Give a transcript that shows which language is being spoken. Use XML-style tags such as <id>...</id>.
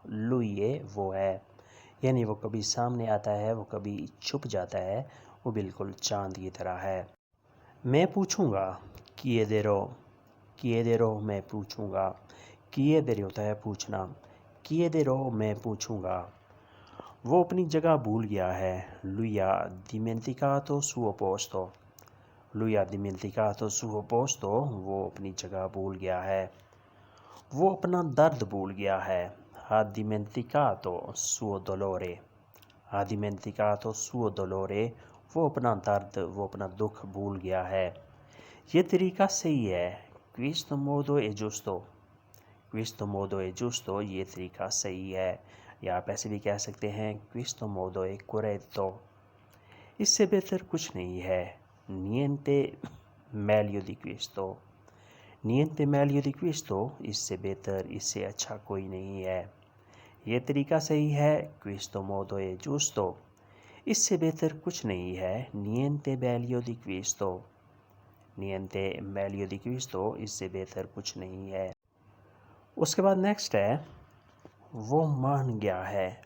<it>Lui è</it> <hi>वो है, यानी वो कभी सामने आता है, वो कभी छुप जाता है, वो बिल्कुल चांद की तरह है। मैं पूछूंगा।</hi> <it>Chiederò. Chiederò.</it> <hi>मैं पूछूंगा। Chiedere होता है पूछना।</hi> <it>Chiederò.</it> <hi>मैं पूछूंगा। वो अपनी जगह भूल गया है।</hi> <it>Lui ha dimenticato suo posto. Lui ha dimenticato suo posto.</it> <hi>वो अपनी जगह भूल गया है। वो अपना दर्द भूल गया है।</hi> <it>Ha dimenticato suo dolore. Ha dimenticato suo dolore.</it> <hi>वो अपना दर्द, वो अपना दुख भूल गया है। ये तरीका सही है।</hi> <it>Questo modo è giusto. Questo modo è giusto.</it> <hi>ये तरीका सही है, या आप ऐसे भी कह सकते हैं</hi> <it>Questo modo è corretto.</it> <hi>इससे बेहतर कुछ नहीं है।</hi> <it>Niente meglio di questo. Niente meglio di questo.</it> <hi>इससे बेहतर, इससे अच्छा कोई नहीं है। ये तरीका सही है।</hi> <it>Questo modo è giusto.</it> <hi>इससे बेहतर कुछ नहीं है।</hi> <it>Niente meglio di questo. Niente meglio di questo.</it> <hi>इससे बेहतर कुछ नहीं है। उसके बाद नेक्स्ट है, वो मान गया है।</hi>